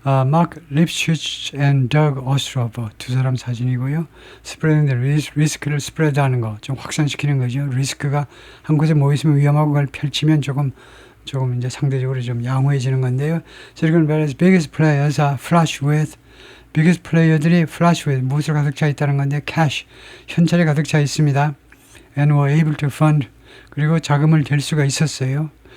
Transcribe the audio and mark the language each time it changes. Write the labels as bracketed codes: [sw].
[ko] 마크 립슈츠 앤 덕 오스트로버 두 사람 사진이고요. 리스크를 스프레드하는 거, 좀 확산시키는 거죠. 리스크가 한 곳에 모여 있으면 위험하고 그걸 펼치면 조금 이제 상대적으로 좀 양호해지는 건데요. [en] Silicon Valley's biggest players are flush with biggest player들이 flush with [ko] 무엇을 가득 차 있다는 건데 [en] cash [ko] 현찰이 가득 차 있습니다. [en] And were able to fund [ko] 그리고 자금을 댈 수가 있었어요.